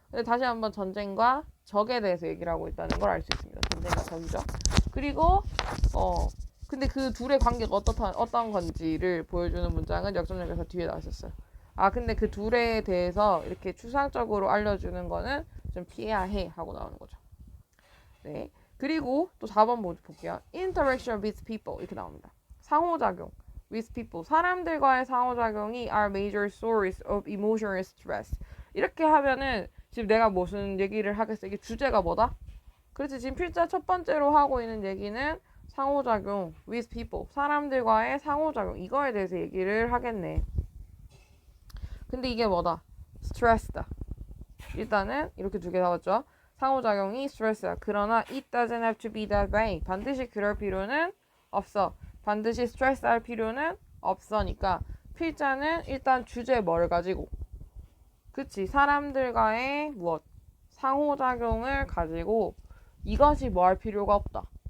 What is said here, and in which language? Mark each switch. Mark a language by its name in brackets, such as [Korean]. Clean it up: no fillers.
[Korean] 근데 다시 한번 전쟁과 적에 대해서 얘기를 하고 있다는 걸 알 수 있습니다. 전쟁과 적이죠. 그리고 근데 그 둘의 관계가 어떤 건지를 보여주는 문장은 역전역에서 뒤에 나와 있었어요. 아 근데 그 둘에 대해서 이렇게 추상적으로 알려주는 거는 좀 피해야 해 하고 나오는 거죠. 네. 그리고 또 4번 볼게요. [English] Interaction with people [Korean] 이렇게 나옵니다. 상호작용 [English] with people. [Korean] 사람들과의 상호작용이 [English] are major source of emotional stress. [Korean] 이렇게 하면은 지금 내가 무슨 얘기를 하겠어? 이게 주제가 뭐다? 그렇지. 지금 필자 첫 번째로 하고 있는 얘기는 상호작용 [English] with people. [Korean] 사람들과의 상호작용. 이거에 대해서 얘기를 하겠네. 근데 이게 뭐다? 스트레스다. 일단은 이렇게 두 개 나왔죠. 상호작용이 스트레스야. 그러나 [English] it doesn't have to be that way. [Korean] 반드시 그럴 필요는 없어. 반드시 스트레스 할 필요는 없으니까 필자는 일단 주제 뭘 가지고 그치 사람들과의 무엇 상호작용을 가지고 이것이 뭐 할 필요가 없다.